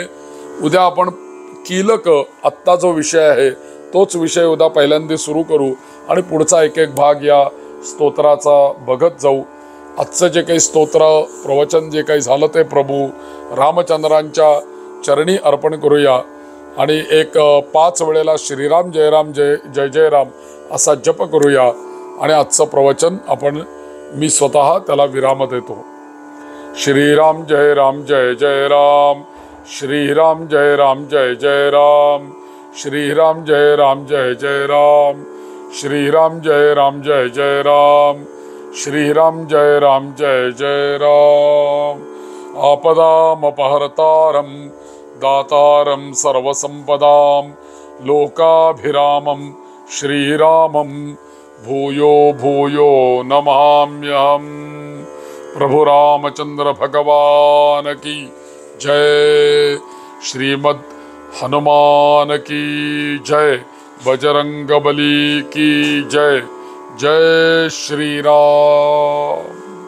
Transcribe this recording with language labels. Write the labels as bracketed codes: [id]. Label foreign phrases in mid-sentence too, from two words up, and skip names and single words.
[mr] उद्या आपण कीलक, आत्ता जो विषय आहे तोच विषय उद्या पहिल्यांदा सुरू करू आणि पुढचा एक एक भाग या स्तोत्राचा बघत जाऊ. आजचं जे काही स्तोत्र प्रवचन जे काही झालं ते प्रभू रामचंद्रांच्या चरणी अर्पण करूया आणि एक 5 वेळेला [sa] श्रीराम जय राम जय जय जय राम [mr] असा जप करूया आणि आजचं प्रवचन मी स्वतः त्याला विराम देतो. [sa] श्रीराम जय राम जय जय राम, श्रीराम जय राम जय जय राम, श्रीराम जय राम जय जय राम, श्रीराम जय राम जय जय राम, श्रीराम जय राम जय जय राम. आपदामपहर्तारं दातारं सर्वसंपदां लोकाभिरामं श्रीरामं भूयो भूयो नमाम्यहम्. [hi] प्रभु रामचंद्र भगवान की जय. श्रीमद् हनुमान की जय. बजरंग बली की जय. जय श्री राम.